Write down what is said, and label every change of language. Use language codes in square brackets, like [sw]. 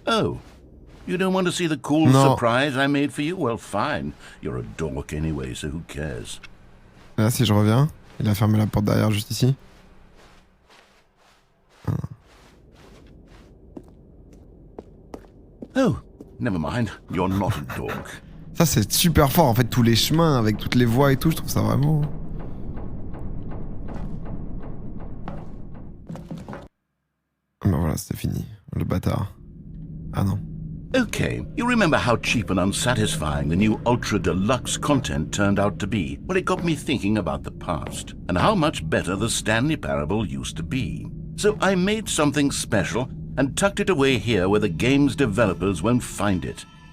[en] Oh, you don't want to see the cool No. surprise I made for you? Well, fine. You're a dork anyway, so who cares? [fr] Là, si je reviens, il a fermé la porte derrière, juste ici. [en] Oh, never mind. You're not a dork. [fr] Ça, c'est super fort, en fait, tous les chemins, avec toutes les voies et tout, je trouve ça vraiment... Ah ben voilà, c'était fini. Le bâtard. Ah non. [en] Okay, you remember how cheap and unsatisfying the new Ultra Deluxe content turned out to be? Well, it got me thinking about the past, and how much better the Stanley Parable used to be. So I made something special and tucked it away here where the game's developers won't find it.